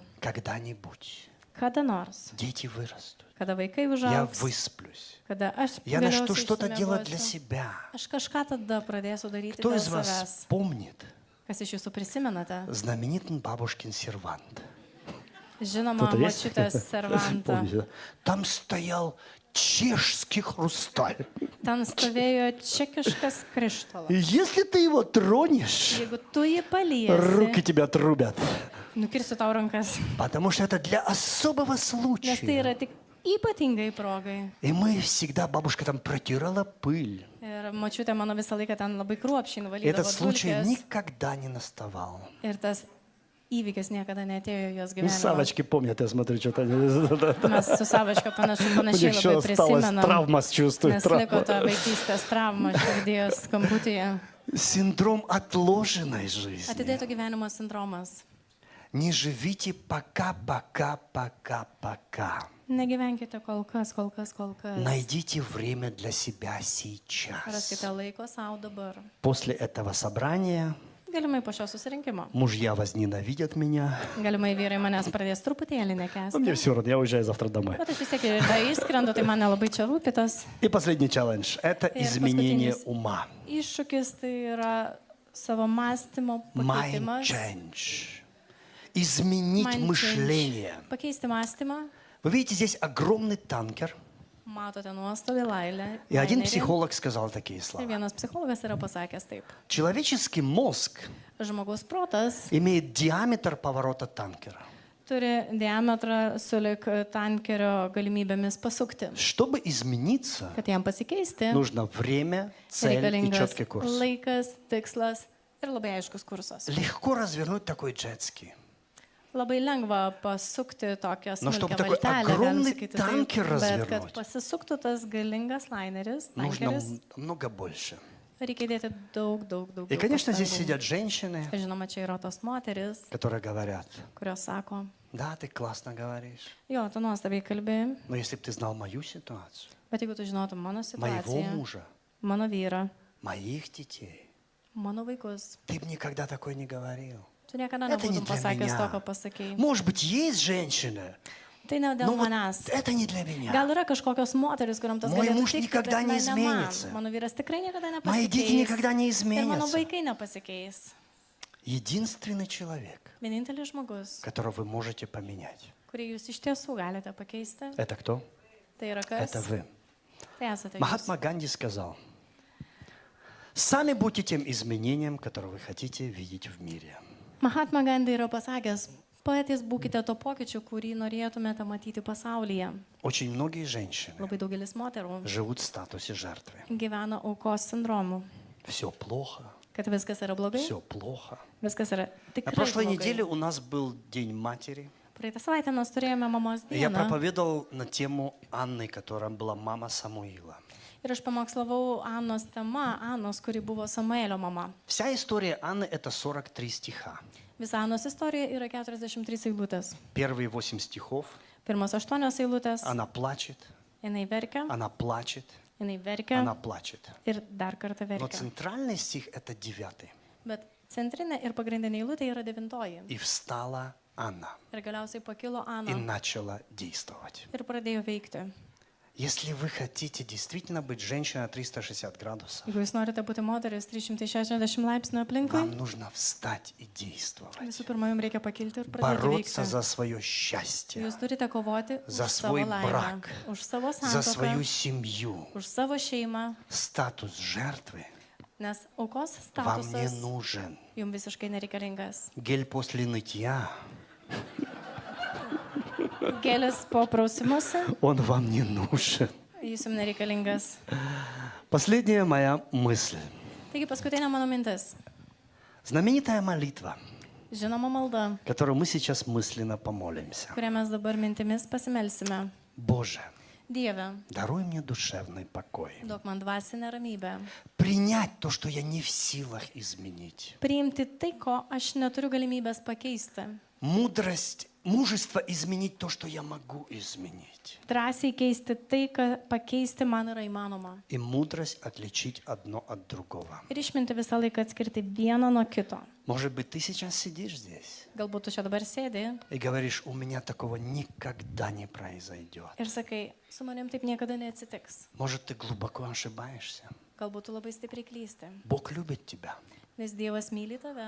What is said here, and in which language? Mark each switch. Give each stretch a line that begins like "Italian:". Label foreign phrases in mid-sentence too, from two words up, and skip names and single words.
Russian: Когда-нибудь
Lithuanian: Kada nors,
Russian: дети вырастут.
Lithuanian: kada vaikai
Russian: Я
Lithuanian: užaugs,
Russian: высплюсь.
Lithuanian: kada aš
Russian: Я начну
Lithuanian: galiausiai
Russian: что-то делать для
Lithuanian: išsimiegosiu,
Russian: себя.
Lithuanian: aš kažką tada pradėsiu daryti
Russian: Кто
Lithuanian: dėl
Russian: из вас
Lithuanian: savęs.
Russian: помнит
Lithuanian: Kas iš jūsų prisimenate?
Russian: знаменитый бабушкин сервант?
Lithuanian: Žinoma,
Russian: Кто-то есть?
Lithuanian: močiutės servantą.
Russian: Помните, да? Там стоял чешский хрусталь.
Lithuanian: Ten stovėjo čekiškas
Russian: И
Lithuanian: krištolas.
Russian: если ты его тронешь,
Lithuanian: Jeigu tu jį
Russian: руки
Lithuanian: paliesi,
Russian: тебя трубят.
Lithuanian: nukirsiu tau rankas.
Russian: Потому что это для особого
Lithuanian: Nes tai yra
Russian: случая.
Lithuanian: tik ypatingai progai.
Russian: И мы всегда, бабушка там протирала пыль.
Lithuanian: Ir močiutė mano visą laiką ten labai kruopšiai
Russian: И этот
Lithuanian: nuvalydavo
Russian: случай
Lithuanian: dulkes.
Russian: никогда не наставал.
Lithuanian: Ir tas įvykis niekada netėjo į jos
Russian: Ну,
Lithuanian: gyvenimą.
Russian: Савочки помнят, я смотрю, что-то.
Lithuanian: Mes su Savačka
Russian: У
Lithuanian: panašiai
Russian: них еще
Lithuanian: labai
Russian: осталась
Lithuanian: prisimenam.
Russian: травма с чувством.
Lithuanian: Nes liko ta vaikystės trauma širdies skambutyje.
Russian: Синдром отложенной жизни.
Lithuanian: Atidėto gyvenimo sindromas.
Russian: Не живите пока, пока, пока, пока.
Lithuanian: Negyvenkite kol kas, kol kas, kol kas.
Russian: Найдите время для себя сейчас.
Lithuanian: Raskite laiko savo dabar.
Russian: После этого собрания
Lithuanian: Galimai po šio susirinkimo.
Russian: мужья возненавидят меня.
Lithuanian: Galimai vyrai manęs pradės truputėlį
Russian: Но
Lithuanian: nekęsti.
Russian: мне все равно, я уезжаю завтра домой.
Lithuanian: Bet aš vis tiek ir išskrendu, tai man nelabai čia rūpitas.
Russian: И последний челлендж – это И изменение последний. ума.
Lithuanian: Iššūkis tai yra savo mąstymo
English: Mind
Lithuanian: pakeitimas.
Russian: change. Изменить
English: Mind change.
Russian: мышление.
Lithuanian: Pakeisti mąstymą.
Russian: Вы видите, здесь огромный танкер.
Lithuanian: Matote nuostabį lailę.
Russian: И один
Lithuanian: lainerį.
Russian: психолог сказал такие
Lithuanian: Ir
Russian: слова.
Lithuanian: vienas psichologas yra pasakęs taip.
Russian: Человеческий мозг
Lithuanian: Žmogaus protas
Russian: имеет диаметр поворота танкера.
Lithuanian: turi diametrą sulik tankerio galimybėmis pasukti.
Russian: Чтобы измениться,
Lithuanian: Kad jam pasikeisti,
Russian: нужно время, цель и
Lithuanian: reikalingas
Russian: четкий курс.
Lithuanian: laikas, tikslas ir labai aiškus kursas.
Russian: Легко развернуть такой джетский.
Lithuanian: Labai lengva pasukti tokią
Russian: Но чтобы
Lithuanian: smulkią
Russian: такой
Lithuanian: valtelę, galim
Russian: огромный
Lithuanian: sakyti
Russian: танкер
Lithuanian: taip, bet
Russian: развернуть,
Lithuanian: kad pasisuktų tas galingas laineris,
Russian: нужно
Lithuanian: tankeris,
Russian: много больше.
Lithuanian: reikia dėti daug.
Russian: И, конечно, здесь
Lithuanian: pastangų.
Russian: сидят женщины,
Lithuanian: Žinoma, čia yra tos moteris,
Russian: которые говорят,
Lithuanian: kurios sako,
Russian: да, ты классно говоришь,
Lithuanian: jo, tu nuostabiai kalbėjai,
Russian: но если бы ты знал мою ситуацию,
Lithuanian: bet jeigu tu žinotum mano
Russian: моего
Lithuanian: situaciją,
Russian: мужа,
Lithuanian: mano vyrą,
Russian: моих детей,
Lithuanian: mano vaikus,
Russian: ты бы никогда такое не говорил.
Lithuanian: tu niekada
Russian: Это не
Lithuanian: nebūtum
Russian: для
Lithuanian: pasakęs to,
Russian: меня.
Lithuanian: ką pasakėjai.
Russian: Может быть, есть женщины,
Lithuanian: Tai ne dėl
Russian: но вот
Lithuanian: manęs.
Russian: это не для меня.
Lithuanian: Gal yra kažkokios moteris, kuriam tas
Russian: Мой
Lithuanian: galėtų
Russian: муж
Lithuanian: tikti,
Russian: никогда
Lithuanian: bet
Russian: не
Lithuanian: ne man.
Russian: изменится.
Lithuanian: Mano vyras tikrai niekada
Russian: Мои дети никогда не
Lithuanian: nepasikeis. Ir mano
Russian: изменятся.
Lithuanian: vaikai nepasikeis.
Russian: Единственный человек,
Lithuanian: Vienintelis žmogus,
Russian: которого вы можете поменять,
Lithuanian: kurį jūs iš tiesų galite pakeisti,
Russian: это кто?
Lithuanian: tai yra kas?
Russian: Это вы.
Lithuanian: Tai esate jūs.
Russian: Махатма Ганди сказал, сами будьте тем изменением, которое вы хотите видеть в мире.
Lithuanian: Mahatma Gandhi yra pasakęs, patys būkite to pokyčiu, kurį norėtumėte matyti pasaulyje.
Russian: Очень многие женщины
Lithuanian: Labai daugelis moterų
Russian: живут в статусе жертвы.
Lithuanian: gyvena aukos sindromu,
Russian: Все плохо,
Lithuanian: kad viskas yra blogai,
Russian: все плохо.
Lithuanian: viskas yra
Russian: На
Lithuanian: tikrai
Russian: прошлой
Lithuanian: blogai.
Russian: неделе у нас был День матери.
Lithuanian: Praeitą savaitę mes turėjome mamos
Russian: И я
Lithuanian: dieną
Russian: проповедовал на тему Анны, которая была мама Самуила.
Lithuanian: ir aš pamokslavau Anos tema, Anos, kuri buvo Samuelio mama.
Russian: Вся история Анны – это 43 стиха.
Lithuanian: Visa Anos istorija yra 43 eilutės.
Russian: Первые 8 стихов
Lithuanian: Pirmos 8 eilutės,
Russian: она плачет,
Lithuanian: jinai verkia,
Russian: она плачет,
Lithuanian: jinai verkia
Russian: она плачет.
Lithuanian: ir dar kartą
Russian: Но
Lithuanian: verkia.
Russian: центральный стих – это 9.
Lithuanian: Bet centrinė ir pagrindinė eilutė yra 9.
Russian: И встала Анна
Lithuanian: Ir galiausiai pakilo
Russian: и
Lithuanian: Ana
Russian: начала действовать.
Lithuanian: ir pradėjo veikti.
Russian: Если вы хотите действительно быть женщиной на 360 градусов,
Lithuanian: Jeigu jūs norite būti moteris 360 laipsnių aplinkui,
Russian: вам нужно встать и действовать.
Lithuanian: visų pirma, jums reikia pakilti ir pradėti
Russian: Бороться
Lithuanian: veikti.
Russian: за свое счастье,
Lithuanian: Jūs turite kovoti
Russian: за
Lithuanian: už savo
Russian: свой
Lithuanian: laimę,
Russian: брак,
Lithuanian: už savo
Russian: за свою
Lithuanian: santuoką,
Russian: семью.
Lithuanian: už savo šeimą,
Russian: Статус жертвы
Lithuanian: nes aukos
Russian: вам не
Lithuanian: statusas
Russian: нужен.
Lithuanian: jums visiškai nereikalingas.
Russian: Гель после нытья,
Lithuanian: Gėlis po prausimuose,
Russian: он вам не нужен.
Lithuanian: jis jums nereikalingas.
Russian: Последняя моя мысль.
Lithuanian: Taigi paskutinė mano mintis.
Russian: Знаменитая молитва,
Lithuanian: Žinoma malda,
Russian: которую мы сейчас мысленно помолимся.
Lithuanian: kurią mes dabar mintimis pasimelsime.
Russian: Боже,
Lithuanian: Dieve,
Russian: даруй мне душевный покой.
Lithuanian: duok man dvasinę ramybę.
Russian: Принять то, что я не в силах изменить.
Lithuanian: Priimti tai, ko aš neturiu galimybės pakeisti.
Russian: Мужество изменить то, что я могу изменить.
Lithuanian: Drąsiai keisti tai, ką pakeisti man yra įmanoma.
Russian: И мудрость отличить одно от другого.
Lithuanian: Ir išminti visą laiką atskirti vieną nuo kito.
Russian: Может быть, ты сейчас sидишь здесь
Lithuanian: Galbūt tu čia dabar sėdi
Russian: и говоришь, у меня такого никогда не произойдет.
Lithuanian: ir sakai, su manim taip niekada neatsitiks.
Russian: Может, ты глубоко ошибаешься.
Lithuanian: Galbūt tu labai stipriai klysti.
Russian: Бог любит тебя.
Lithuanian: Nes Dievas myli tave.